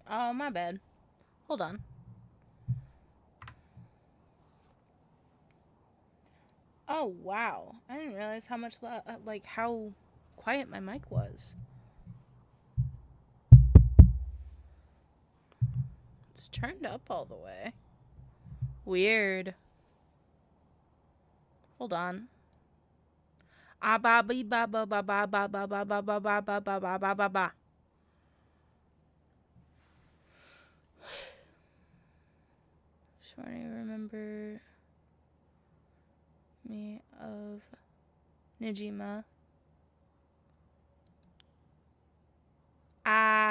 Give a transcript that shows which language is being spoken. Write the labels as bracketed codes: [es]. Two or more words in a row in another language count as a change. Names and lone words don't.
[en] Oh, my bad. Hold on. Oh, wow. I didn't realize how much, how quiet my mic was. It's turned up all the way. Weird. Hold on. Ah ba ba ba ba ba ba ba ba ba ba ba ba ba ba ba ba ba. Just want to remember me of Nijima. Ah.